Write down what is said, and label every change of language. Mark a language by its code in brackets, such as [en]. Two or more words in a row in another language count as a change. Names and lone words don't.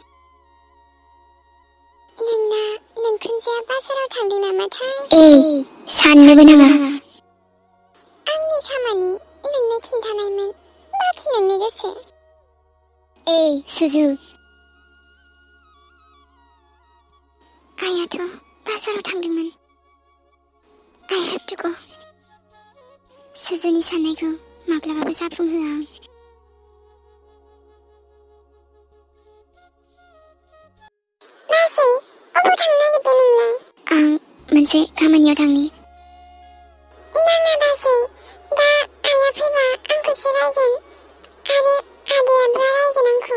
[brx] नोंखुनजोआ बाजाराव थांदों नामाथाय? साननोबो नाङा। आंनि खामानि नोंनो खिन्थानायमोन, बाखि नोंनि गोसो। सुजु। आइयाथ' बाजाराव थांदोंमोन। [en] I have to go. [brx] सुजुनि साननायखौ माब्लाबाबो जाफुंहोआ आं। मासि, अबाव थांनो नागिरदों नोंलाय? आं मोनसे खामानियाव थांनि। नाङा बाजै, दा आइया फैबा आंखौसो रायगोन आरो आदैयाबो रायगोन आंखौ।